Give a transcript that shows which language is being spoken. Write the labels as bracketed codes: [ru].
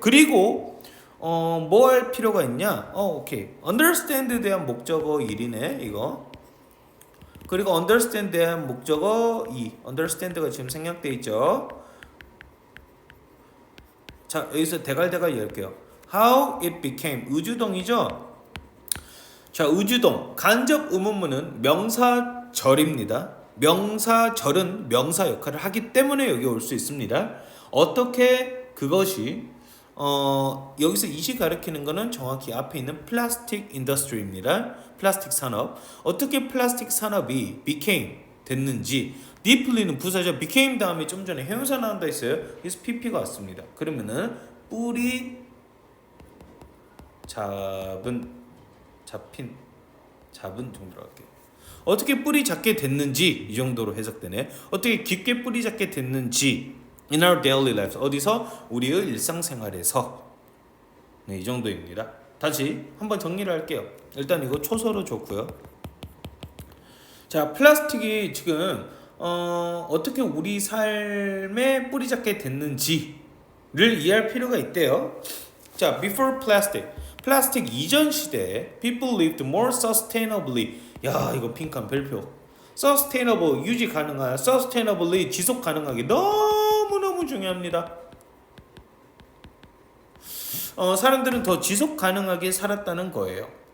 [ko] 그리고 뭐 할 필요가 있냐? 오케이. understand에 대한 목적어 1이네 이거. 그리고 understand에 대한 목적어 2. understand가 지금 생략돼 있죠. 자, 여기서 대갈대갈 열게요. How it became 의주동이죠. 자, 의주동 간접 의문문은 명사절입니다. 명사절은 명사 역할을 하기 때문에 여기 올 수 있습니다. 어떻게 그것이 여기서 이시 가리키는 거는 정확히 앞에 있는 플라스틱 인더스트리입니다. 플라스틱 산업. 어떻게 플라스틱 산업이 became 됐는지 deeply는 부사죠. became 다음에 좀 전에 형용사 나온다 했어요. 그래서 pp가 왔습니다. 그러면은 뿌리 잡은 정도로 할게요. 어떻게 뿌리 잡게 됐는지 이 정도로 해석되네. 어떻게 깊게 뿌리 잡게 됐는지 [en] in our daily lives [ko] 어디서 우리의 일상생활에서 네, 이 정도입니다. 다시 한번 정리를 할게요. 일단 이거 초서로 좋고요. 자, 플라스틱이 지금 어떻게 우리 삶에 뿌리 잡게 됐는지를 이해할 필요가 있대요. [en] 자, before plastic. [ko] 플라스틱 이전 시대에 [en] people lived more sustainably. [ko] 야, 이거 빈칸 별표. sustainable 유지 가능한, sustainably 지속 가능하게 너무너무 중요합니다. 사람들은 더 지속 가능하게 살았다는 거예요.